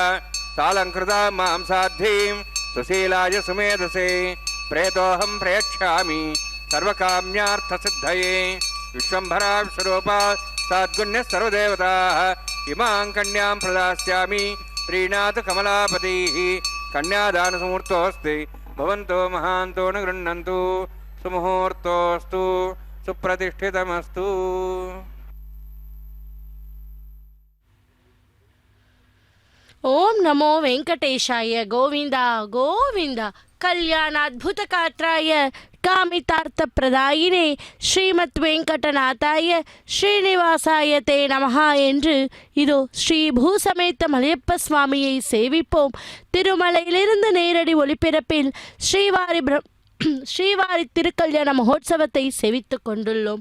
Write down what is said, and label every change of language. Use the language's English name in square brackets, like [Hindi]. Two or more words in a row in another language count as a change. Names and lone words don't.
[Sanskrit] सालङ्कृतां मां साध्वीं सुशीलाय सुमेधसे प्रेतोऽहं प्रयच्छामि सर्वकाम्यार्थसिद्धये विश्वम्भरा विश्वरूपा साद्गुण्यः सर्वदेवताः इमां कन्यां प्रदास्यामि प्रीणातु कमलापतिः कन्यादानसमुहूर्तोऽस्ति भवन्तो महान्तो न गृह्णन्तु सुमुहूर्तोऽस्तु सुप्रतिष्ठितमस्तु। ఓం నమో వెంకటేశాయ గోవింద గోవింద కళ్యాణాద్భుతకాత్రాయ காமிதார்த்தப்பிரதாயினே ஸ்ரீமத் வெங்கடநாதாய ஸ்ரீனிவாசாய தே நமஹ [Tamil] என்று இதோ ஸ்ரீ பூசமேத்த மலையப்ப சுவாமியை சேவிப்போம். திருமலையிலிருந்து நேரடி ஒளிபரப்பில் ஸ்ரீவாரி திருக்கல்யாண மகோத்சவத்தை செவித்து கொண்டுள்ளோம்.